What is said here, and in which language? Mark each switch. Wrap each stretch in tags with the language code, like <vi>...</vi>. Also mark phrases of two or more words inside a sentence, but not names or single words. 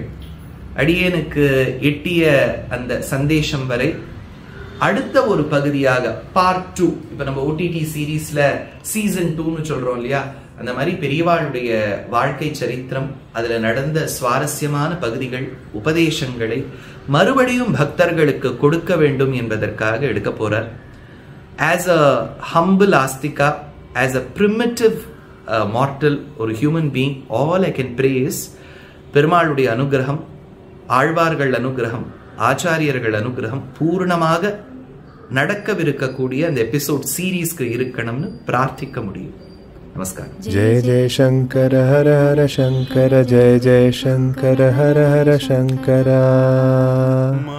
<ta>அடியேனுக்கு எட்டிய அந்த சந்தேஷம் வரை அடுத்த ஒரு பகுதியாக பார்ட் 2, இப்ப நம்ம</ta> <en>OTT seriesல season</en> <ta>2ன்னு சொல்றோம் இல்லையா, அந்த மாதிரி பெரியவாளுடைய வாழ்க்கை சரித்திரம், அதுல நடந்த சுவாரஸ்யமான பகுதிகள், உபதேசங்களை மறுபடியும் பக்தர்களுக்கு கொடுக்க வேண்டும் என்பதற்காக எடுக்க போறார்.</ta> <en>As a humble astika, as a primitive mortal, ஒரு human being, all I can pray is</en> <ta>பெருமாளுடைய அனுகிரகம், ஆழ்வார்கள் அனுகிரகம், ஆச்சாரியர்கள் அனுகிரகம் பூர்ணமாக நடக்கவிருக்கக்கூடிய அந்த எபிசோட் சீரீஸ்க்கு இருக்கணும்னு பிரார்த்திக்க முடியும். நமஸ்காரம்.</ta> <sa>जय जय शंकर हर हर शंकर, जय जय शंकर हर हर शंकर.</sa>